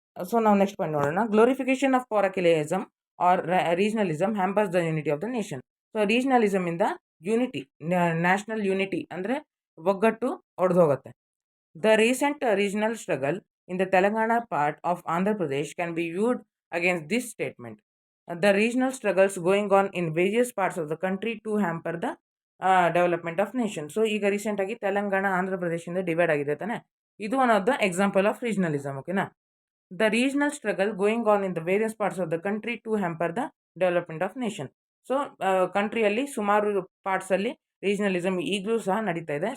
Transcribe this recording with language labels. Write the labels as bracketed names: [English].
[Kannada] So ನಾವು next point ನೋಡೋಣ. [English] Glorification of parochialism or regionalism hampers the unity of the nation. [Kannada] So ರೀಜ್ನಲಿಸಮ್ ಇಂದ unity, national unity ಅಂದರೆ ಒಗ್ಗಟ್ಟು ಒಡೆದು ಹೋಗುತ್ತೆ. [English] The recent regional struggle in the Telangana part of Andhra Pradesh can be viewed against this statement. The regional struggles going on in various parts of the country to hamper the development of nation. [Kannada] So, ಈಗ recent ಆಗಿ ತೆಲಂಗಾಣ ಆಂಧ್ರ ಪ್ರದೇಶದಿಂದ divide ಆಗಿದೆ ತಾನೆ, ಇದು [English] One of the example of regionalism. [Kannada] ಓಕೆನಾ. [English] The regional struggle going on in the various parts of the country to hamper the development of nation. [Kannada] So ಕಂಟ್ರಿಯಲ್ಲಿ ಸುಮಾರು ಪಾರ್ಟ್ಸಲ್ಲಿ regionalism ಈಗಲೂ ಸಹ ನಡೀತಾ ಇದೆ.